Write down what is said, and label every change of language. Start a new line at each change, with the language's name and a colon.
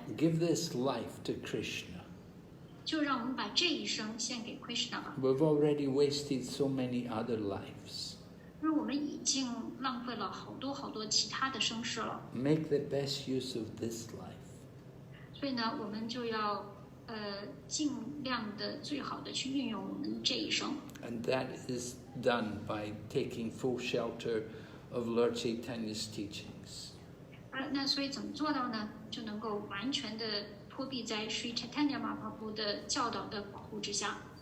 English: Give this life to Krishna.
Chinese: 就让我们把这一生献给 Krishna 吧。
English: We've already wasted so many other lives.
Chinese: 因为我们已经浪费了好多其他的生世了。
English: Make the best use of this life.
Chinese: 所以呢，我们就要尽量的最好的去运用我们这一生。
English: And that is done by taking full shelter of Lord Chaitanya's teachings.
Chinese: 那所以怎么做到呢？就能够完全的托庇在 Sri Caitanya Mahaprabhu 的教导的保护之下。